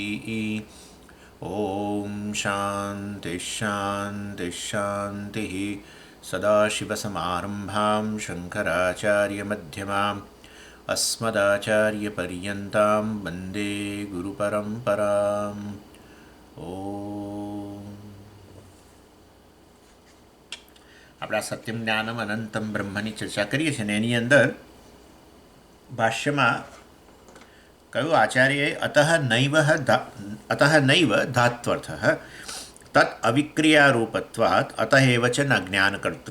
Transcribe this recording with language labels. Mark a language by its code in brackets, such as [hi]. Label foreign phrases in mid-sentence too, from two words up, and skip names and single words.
[sa] ॐ शान्तिः शान्तिः शान्तिः। सदाशिवसमारम्भां शङ्कराचार्यमध्यमाम् अस्मदाचार्यपर्यन्तां वन्दे गुरुपरम्पराम्। [gu] ઓમ. આપણે આ [sa] સત્યમ જ્ઞાનમ અનંતમ [gu] બ્રહ્મની ચર્ચા કરીએ છીએ ને એની અંદર ભાષ્યમાં કહ્યું આચાર્યએ [sa] અતઃ નૈવ ધાત્વર્થ તત અવિક્રિયારૂપત્વાત અતએવ ચ ન જ્ઞાનકર્તૃ.